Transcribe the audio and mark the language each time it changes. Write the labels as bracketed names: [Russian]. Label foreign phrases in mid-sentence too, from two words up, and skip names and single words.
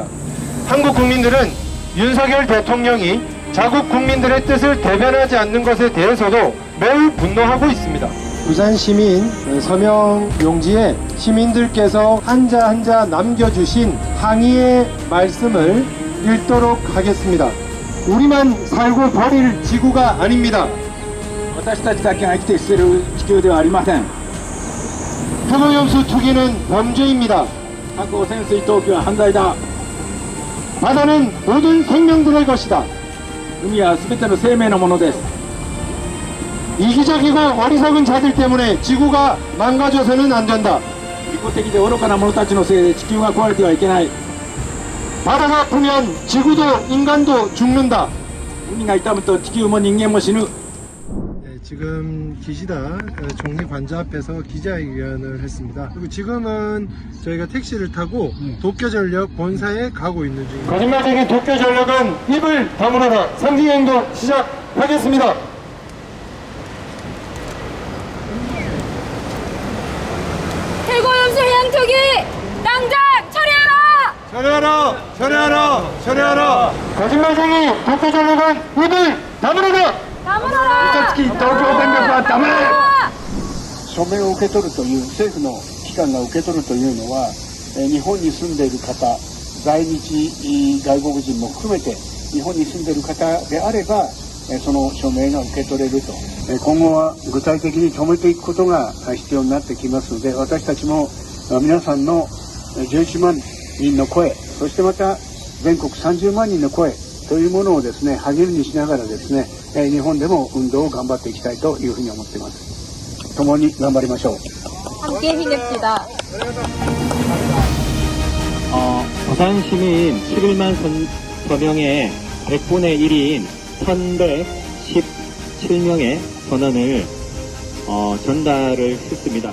[Korean] 한국 국민들은 윤석열 대통령이 자국 국민들의 뜻을 대변하지 않는 것에 대해서도 매우 분노하고 있습니다. 부산 시민 서명 용지에 시민들께서 한자 한자 남겨주신 항의의 말씀을 읽도록 하겠습니다. 우리만 살고 버릴 지구가 아닙니다. [Japanese] 私たちだけが生きて捨てる地球ではありません。 [Korean] 핵오염수 투기는 범죄입니다. [Japanese] 核汚染水投棄は犯罪だ。 [Korean] 바다는 모든 생명들의 것이다. [Japanese] 海は全ての生命のものです。 [Korean] 이기적이고 어리석은 자들 때문에 지구가 망가져서는 안 된다. [Japanese] 利己的で愚かな者たちのせいで地球が壊れてはいけない。 [Korean] 바다가 아프면 지구도 인간도 죽는다. [Japanese] 海が痛むと地球も人間も死ぬ。 [Korean] 지금 기시다 총리 관저 앞에서 기자회견을 했습니다. 그리고 지금은 저희가 택시를 타고 도쿄전력 본사에 가고 있는 중입니다. 거짓말쟁이 도쿄전력은 입을 다물어라. 상징행동 시작하겠습니다. 해고염수 해양투기 당장 처리하라! 철회하라! 철회하라! 철회하라! 거짓말쟁이 도쿄전력은 입을 다물어라! [Japanese] ダメだ！東京電力はダメ！署名を受け取るという政府の機関が受け取るというのは、日本に住んでいる方、在日外国人も含めて日本に住んでいる方であれば、その署名が受け取れると。今後は具体的に止めていくことが必要になってきますので、私たちも皆さんの11万人の声、そしてまた全国30万人の声というものをですね、励みにしながらですね、日本でも運動を頑張っていきたいというふうに思っています。共に頑張りましょう。 [Korean] 함께 힘냅시다. 부산 시민 11만 서명의 100분의 1인 1117명의 선언을 전달을 했습니다.